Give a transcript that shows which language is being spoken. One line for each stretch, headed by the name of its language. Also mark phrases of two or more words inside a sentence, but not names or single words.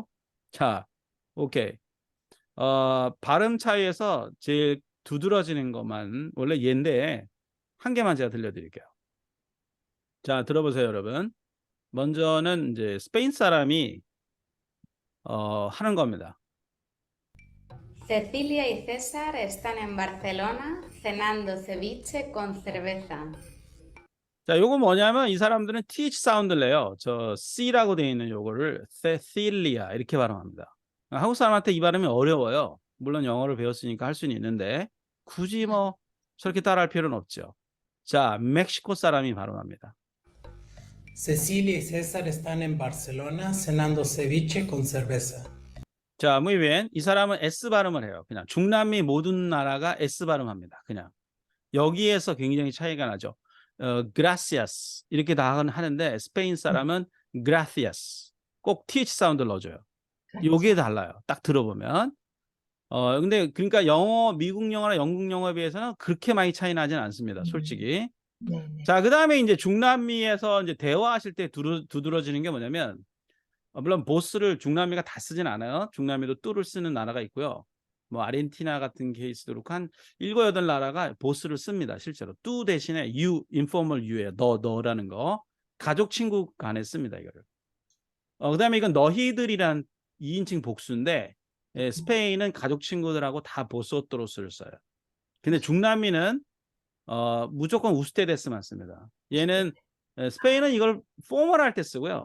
Korean: 자, 오케이. 발음 차이에서 제일 두드러지는 것만 원래 얘인데 한 개만 제가 들려드릴게요. 자, 들어보세요, 여러분. 먼저는 이제 스페인 사람이 하는 겁니다.
Spanish: Cecilia y César están en Barcelona cenando ceviche con cerveza.
Korean: 자, 요거 뭐냐면 이 사람들은 th 사운드를 내요. 저 c라고 되어 있는 요거를 Cecilia 이렇게 발음합니다. 한국 사람한테 이 발음이 어려워요. 물론 영어를 배웠으니까 할 수는 있는데 굳이 뭐 저렇게 따라할 필요는 없죠. 자, 멕시코 사람이 발음합니다.
Spanish: Cecilia y César están en Barcelona cenando ceviche con cerveza.
Korean: 자,
Spanish: muy bien.
Korean: 이 사람은 S 발음을 해요. 그냥 중남미 모든 나라가 S 발음합니다. 그냥 여기에서 굉장히 차이가 나죠. gracias 이렇게 다 하는데 스페인 사람은 gracias 꼭 th 사운드를 넣어줘요. 요게 달라요. 딱 들어보면. 근데 그러니까 영어, 미국 영어나 영국 영어에 비해서는 그렇게 많이 차이 나진 않습니다. 솔직히. 네. 자, 그 다음에 이제 중남미에서 이제 대화하실 때 두드러지는 게 뭐냐면, 물론 보스를 중남미가 다 쓰진 않아요. 중남미도 뚜를 쓰는 나라가 있고요. 뭐 아르헨티나 같은 케이스도 그렇고 한 7, 8나라가 보스를 씁니다. 실제로. 뚜 대신에
English: you, informal you
Korean: 예요. 너라는 거. 가족 친구 간에 씁니다. 이거를. 그다음에 이건 너희들이란 2인칭 복수인데 스페인은 가족 친구들하고 다 보스오토로스를 써요. 근데 중남미는 무조건 우스테데스만 씁니다. 얘는 스페인은 이걸 포멀할 때 쓰고요.